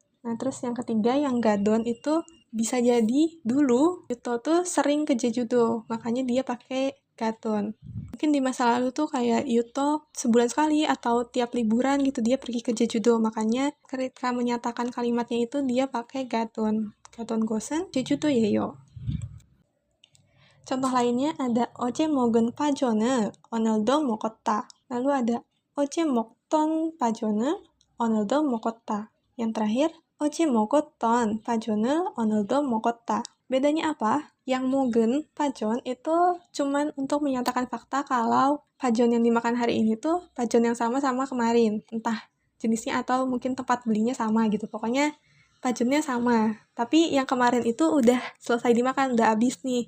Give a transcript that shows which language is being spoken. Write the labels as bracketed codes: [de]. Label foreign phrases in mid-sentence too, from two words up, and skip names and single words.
[id] Nah, terus yang ketiga yang gadon itu bisa jadi dulu Yuto tuh sering ke Jejudo, makanya dia pakai gadon. Mungkin di masa lalu tuh kayak Yuto sebulan sekali atau tiap liburan gitu dia pergi ke Jejudo, makanya ketika menyatakan kalimatnya itu dia pakai gadon. [ko] 가던 곳은 제주도예요. [id] Contoh lainnya ada [ko] 어제 먹은 파전은 오늘도 먹었다. [id] Lalu ada [ko] 어제 먹던 파전은 오늘도 먹었다. [id] Yang terakhir, [ko] 어제 먹었던 파전은 오늘도 먹었다. [id] Bedanya apa? Yang 먹은 pajon itu cuman untuk menyatakan fakta kalau pajon yang dimakan hari ini tuh pajon yang sama kemarin. Entah jenisnya atau mungkin tempat belinya sama gitu. Pokoknya pajonnya sama. Tapi yang kemarin itu udah selesai dimakan, udah habis nih.